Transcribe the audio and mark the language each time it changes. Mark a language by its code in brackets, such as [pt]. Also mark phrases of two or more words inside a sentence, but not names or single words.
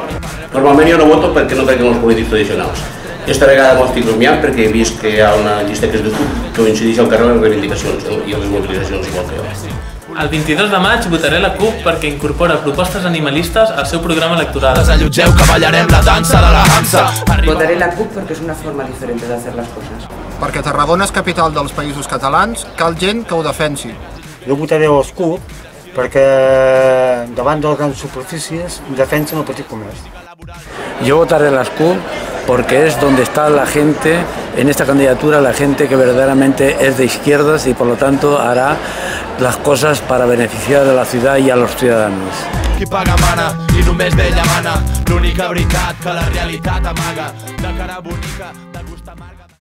[ca] Normalment jo no voto perquè no crec en els polítics tradicionals. Esta vegada m'ho estic rumiant perquè he vist que hi ha una llista que és de CUP que coincideix al carrer les reivindicacions i les mobilitzacions igual que jo. El 22 de maig votaré la CUP perquè incorpora propostes animalistes al seu programa electoral. Desallotgeu que ballarem la dansa de la Hansa. [es] Votaré la CUP porque es una forma diferente de hacer las cosas. [ca] Perquè Tarragona és capital dels Països Catalans, cal gent que ho defensi. Jo votaré els CUP perquè davant de les grans superfícies defensen el petit comerç. [es] Yo votaré las CUP porque es donde está la gente, en esta candidatura, la gente que verdaderamente es de izquierdas y por lo tanto hará las cosas para beneficiar a la ciudad y a los ciudadanos. [ca] Qui paga mana i només d'ella mana, l'única veritat que la realitat amaga, de cara bonica, de gust amarga...